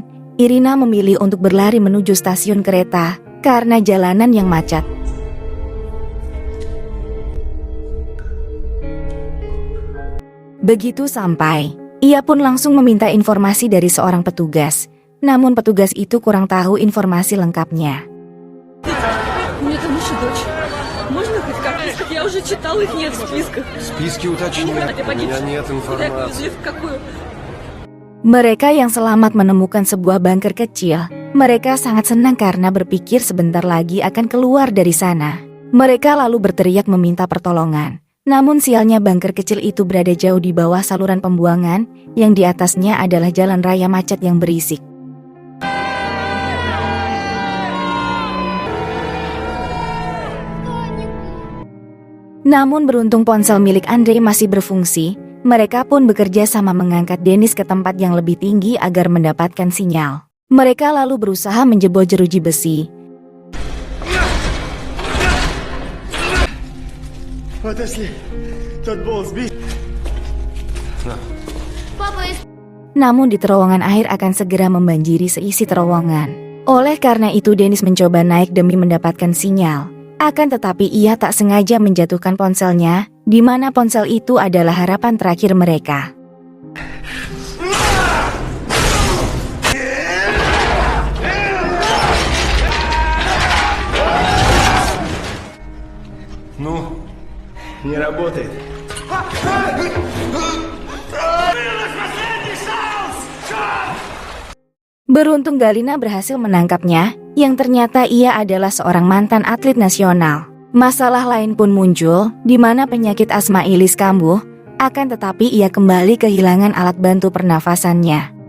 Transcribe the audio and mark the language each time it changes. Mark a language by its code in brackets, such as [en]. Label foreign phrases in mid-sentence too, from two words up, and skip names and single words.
[id] Irina memilih untuk berlari menuju stasiun kereta karena jalanan yang macet. Begitu sampai, ia pun langsung meminta informasi dari seorang petugas. Namun petugas itu kurang tahu informasi lengkapnya. [ru] У меня там еще дочь. Можно хоть как-то? Я уже читал, их нет в списках. Списки уточняют. Ты У меня нет Куда их информации. везли, в какую? [id] Mereka yang selamat menemukan sebuah bunker kecil. Mereka sangat senang karena berpikir sebentar lagi akan keluar dari sana. Mereka lalu berteriak meminta pertolongan. Namun sialnya bunker kecil itu berada jauh di bawah saluran pembuangan, yang di atasnya adalah jalan raya macet yang berisik. Namun beruntung ponsel milik Andre masih berfungsi. Mereka pun bekerja sama mengangkat Dennis ke tempat yang lebih tinggi agar mendapatkan sinyal. Mereka lalu berusaha menjebol jeruji besi. [ru] Отошли. Тот болт сбить. Папа, [id] Namun di terowongan air akan segera membanjiri seisi terowongan. Oleh karena itu Dennis mencoba naik demi mendapatkan sinyal. Akan tetapi ia tak sengaja menjatuhkan ponselnya, di mana ponsel itu adalah harapan terakhir mereka. [ru] Ну, не работает. [id] Beruntung Galina berhasil menangkapnya, yang ternyata ia adalah seorang mantan atlet nasional. Masalah lain pun muncul, di mana penyakit asma Elise kambuh, akan tetapi ia kembali kehilangan alat bantu pernafasannya.